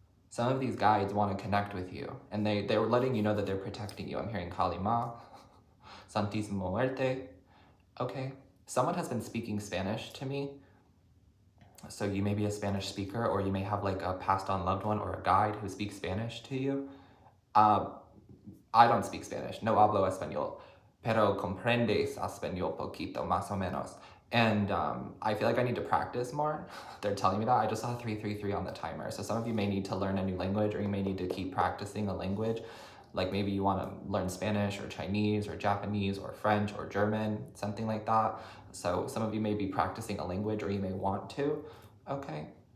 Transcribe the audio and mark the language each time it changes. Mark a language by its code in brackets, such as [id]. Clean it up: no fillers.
[en] Some of these guides want to connect with you, and they're letting you know that they're protecting you. I'm hearing Kali Ma, Santísimo Muerte. Okay, someone has been speaking Spanish to me. So you may be a Spanish speaker, or you may have like a passed on loved one or a guide who speaks Spanish to you. I don't speak Spanish, [es] no hablo español, pero comprendes español poquito, más o menos. [en] And I feel like I need to practice more. They're telling me that. I just saw 333 on the timer. So some of you may need to learn a new language, or you may need to keep practicing a language. Like maybe you want to learn Spanish or Chinese or Japanese or French or German, something like that. So some of you may be practicing a language, or you may want to, okay?